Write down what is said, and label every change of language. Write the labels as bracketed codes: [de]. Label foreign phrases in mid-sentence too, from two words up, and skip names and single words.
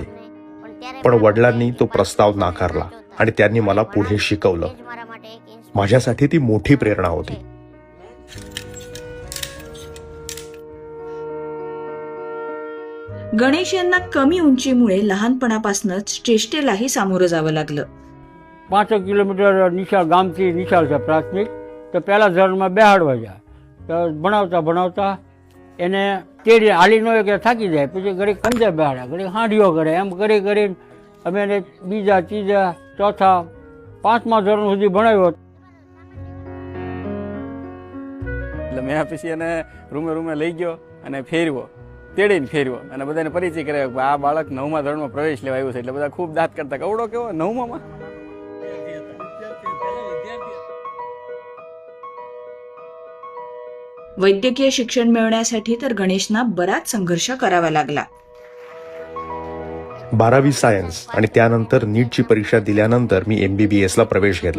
[mr] पण वडिलांनी तो प्रस्ताव नाकारला आणि त्यांनी मला पुढे शिकवलं. माझ्यासाठी ती मोठी प्रेरणा होती. गणेश यांना कमी उंचीमुळे लहानपणापासूनच चेष्टेलाही सामोरं जावं लागलं. [gu] 5 કિલોમીટર નિશાળ ગામથી નિશાળ છે પ્રાથમિક. તો પહેલાં ધોરણમાં બેહાડવા જાય તો ભણાવતા એને તેડી હાલી ન હોય કે થાકી જાય, પછી ઘડીક કંજે બેહાડે, ઘડીક હાંડીઓ કરે, એમ કરીને અમે એને બીજા ત્રીજા ચોથા 5મા ધોરણ સુધી ભણાવ્યો. એટલે મેં પછી એને રૂમે લઈ ગયો અને ફેરવ્યો, તેડીને ફેરવ્યો અને બધાને પરિચય કરાવ્યો કે આ બાળક 9મા ધોરણમાં પ્રવેશ લેવા આવ્યું છે. એટલે બધા ખૂબ દાંત કરતા, કવડો કેવો 9મા. [mr] वैद्यकीय शिक्षण मिळवण्यासाठी तर गणेशना बराच संघर्ष करावा लागला. 12वी सायन्स आणि त्यानंतर नीटची परीक्षा दिल्यानंतर मी MBBS ला प्रवेश घेतला.